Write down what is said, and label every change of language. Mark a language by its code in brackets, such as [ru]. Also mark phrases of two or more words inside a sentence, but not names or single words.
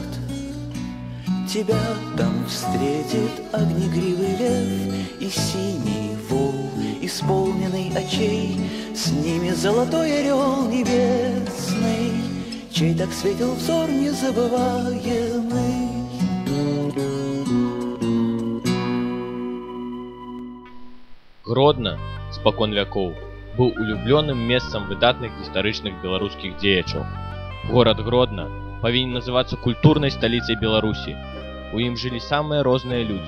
[ru] Тебя там встретит огнегривый лев и синий вол, исполненный очей, с ними золотой орел небесный, чей так светил взор незабываемый. [be] Гродно, спакон вякоў, быў улюбленым месцам выдатных гістарычных беларускіх дзеячаў. Горад Гродно павінен называцца культурнай сталіцай Беларусі. У ім жылі самыя розныя людзі.